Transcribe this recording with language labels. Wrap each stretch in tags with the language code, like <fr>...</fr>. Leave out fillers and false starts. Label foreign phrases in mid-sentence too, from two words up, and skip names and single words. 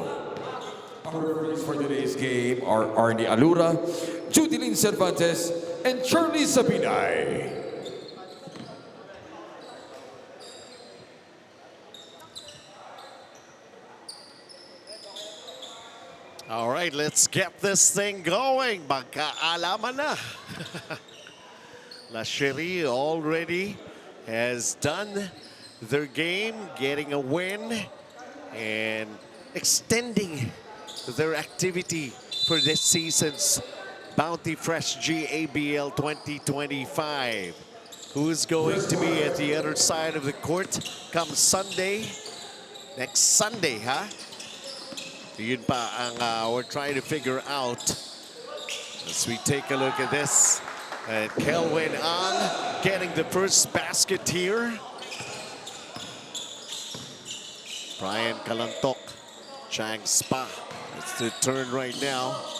<en>Our referees for today's game are Arnie Alura, Judilyn Cervantes, and Charlie Sabinay. All right, let's get this thing going.</en> <tl>Magkaalaman na.</tl> <en>La Cherie already has done their game, getting a win and extending their activity for this season's Bounty Fresh GABL 2025. Who's going to be at the other side of the court come Sunday? Next Sunday, huh?</en> <tl>Yun pa ang</tl> <en>we're trying to figure out as we take a look at this. Kelvin Ang getting the first basket here. Brian Galantok, Chang Spa. It's the turn right now.</en>